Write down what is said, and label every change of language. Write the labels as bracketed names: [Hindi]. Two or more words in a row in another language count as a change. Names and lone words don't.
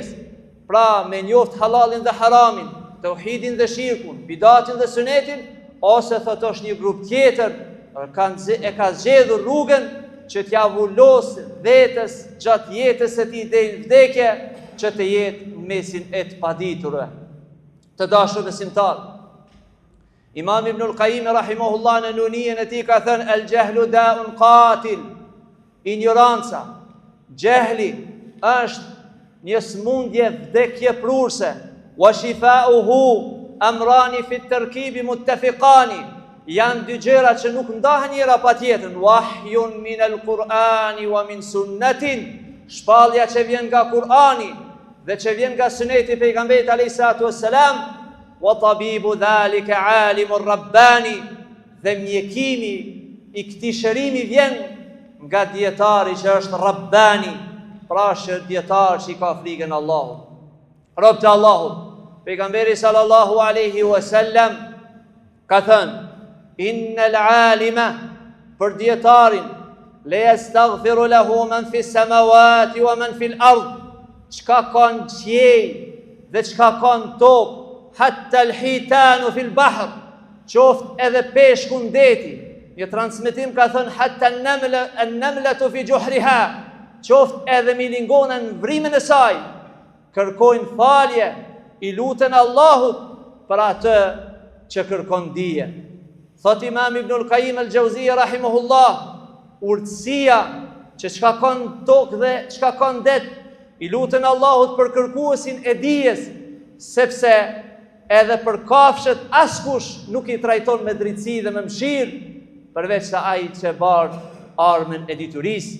[Albanian] Pra me njoft halalin dhe haramin, tauhidin dhe shirkun, bidatin dhe sunetin, ose thot është një grup tjetër e ka zgjedhur rrugën që t'ja vullos vetës gjatë jetës e tij deri në vdekje, që të jetë mesin e të paditurve. Të dashur besimtar, Imam Ibnul Qayyim rahimahullah në Nunien e tij ka thënë [Arabic] الجهل داء قاتل. [Albanian] Ignoranca, jahli është një smundje vdekje prurse. [Arabic] وشفاؤه أمران في التركيب متفقان. [Albanian] Janë dy gjëra që nuk ndahen njëra pa tjetrën. [Arabic] وحي من القرآن ومن سنة. [Albanian] Shpallja që vjen nga Kur'ani dhe që vjen nga suneti i pejgamberit [Arabic] عليه الصلاة والسلام. وطبيب ذلك العالم الرباني. [Albanian] Dhe mjekimi i këtij shërimi vjen nga dietari që është Rabbani, pra është dietar që i ka frikën Allahut. Rob të Allahut, pejgamberi [Arabic] صلى الله عليه وسلم [Albanian] ka thënë: [Arabic] إن العالم, [Albanian] për dietarin, [Arabic] ليستغفر له من في السماوات ومن في الأرض. [Albanian] Çka ka në qiell dhe çka ka në tokë, [Arabic] حتى الحيتان في البحر, [Albanian] qoftë edhe peshku në deti. Një transmetim ka thënë [Arabic] حتى النملة في جحرها, [Albanian] qoftë edhe milingona në vrimin e saj, kërkojnë falje, i luten Allahut për atë që kërkon dije. Thot Imam Ibnul Qayyim al-Jauziyja rahimahullah, urtësia që çka ka në tokë dhe çka ka në det, i luten Allahut për kërkuesin e dijes, sepse edhe për kafshët askush nuk i trajton me drejtësi dhe me mëshirë, përveç se ai që bardh armën e diturisë.